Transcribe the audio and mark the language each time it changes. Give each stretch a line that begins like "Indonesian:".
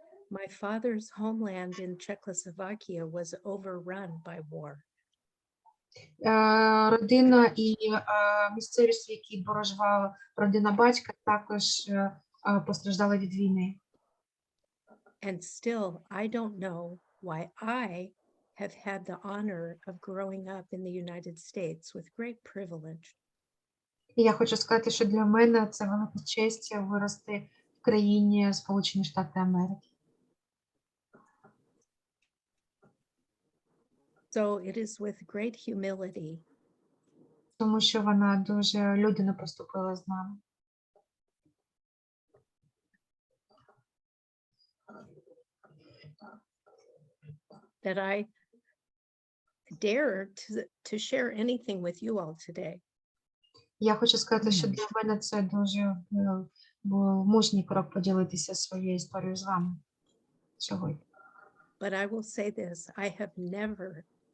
English: My father's homeland in Czechoslovakia was overrun by war.
Ukrainian: Родина і місцевість, в якій проживала родина батька, також постраждали від війни.
English: And still, I don't know why I have had the honor of growing up in the United States with great privilege.
Ukrainian: І я хочу сказати, що для мене це велика честь вирости в країні Сполучені Штати Америки.
English: So it is with great humility
Ukrainian: Тому що вона дуже людяно поступила з нами.
English: that I dare to share anything with you all today.
Ukrainian: Я хочу сказати, що для мене це дуже був мужній крок поділитися своєю історією з вами сьогодні.
English: But I will say this, I have never